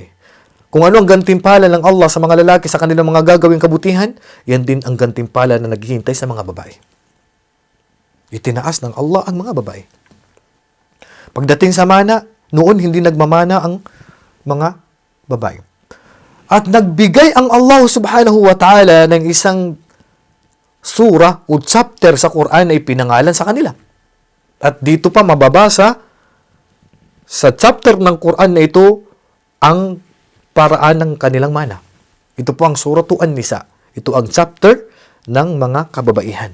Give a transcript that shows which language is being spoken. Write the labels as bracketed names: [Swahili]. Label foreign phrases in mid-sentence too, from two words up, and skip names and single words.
[Filipino] Kung ano ang gantimpala ng Allah sa mga lalaki sa kanilang mga gagawing kabutihan, yan din ang gantimpala na naghihintay sa mga babae. Itinaas ng Allah ang mga babae. Pagdating sa mana, noon hindi nagmamana ang mga babae. At nagbigay ang Allah [Arabic] سبحانه وتعالى [Filipino] ng isang surah o chapter sa Quran ay pinangalan sa kanila. At dito pa mababasa sa chapter ng Quran na ito ang paraan ng kanilang mana. Ito po ang Suratu An-Nisa. Ito ang chapter ng mga kababaihan.